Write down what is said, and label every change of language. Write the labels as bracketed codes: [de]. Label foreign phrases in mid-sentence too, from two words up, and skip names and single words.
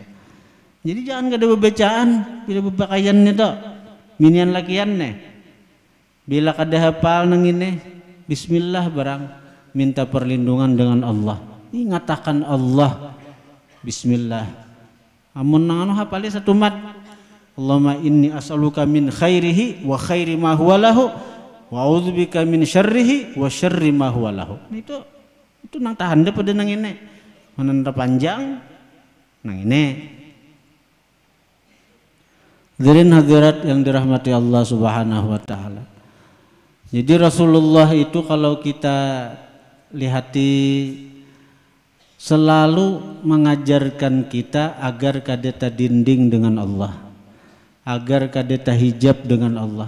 [bjn] Jadi jangan ada bacaan bila berpakaian itu minian lakian nih. Bila kada hafal nang ini bismillah barang minta perlindungan dengan Allah. Ingatakan Allah bismillah. Amun nang anu hafalnya satu mat. [ar] اللهم إني أسألك من خيره وخير ما هو له وأعوذ بك من شره وشر ما هو له. [bjn] Itu nang tahan deh pada nang ini. Menanda panjang nang ini. Hadirin hadirat yang dirahmati Allah [ar] سبحانه وتعالى. [bjn] Jadi Rasulullah itu kalau kita lihati selalu mengajarkan kita agar kadeta dinding dengan Allah, agar kadeta hijab dengan Allah.